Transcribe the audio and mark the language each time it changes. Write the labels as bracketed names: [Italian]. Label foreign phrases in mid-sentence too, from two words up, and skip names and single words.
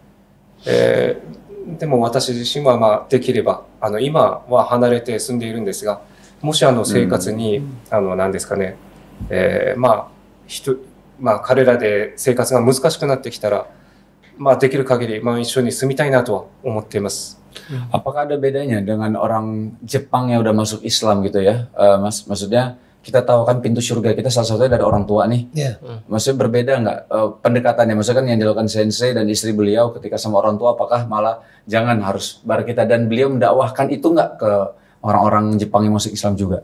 [Japanese] でも私自身はできれば今は離れて住んでいるんですが、もし生活に何ですかね、彼らで生活が難しくなってきたら、できる限り一緒に住みたいなとは思っています。 [Indonesian] Apakah ada bedanya dengan orang Jepang yang udah masuk Islam gitu ya, Mas? Maksudnya kita tahu kan pintu surga kita salah satunya dari orang tua nih. Maksudnya berbeda nggak pendekatannya? Maksudnya kan yang dilakukan Sensei dan istri beliau ketika sama orang tua, apakah malah jangan harus bareng kita, dan beliau mendakwahkan itu nggak ke orang-orang Jepang yang masuk Islam juga?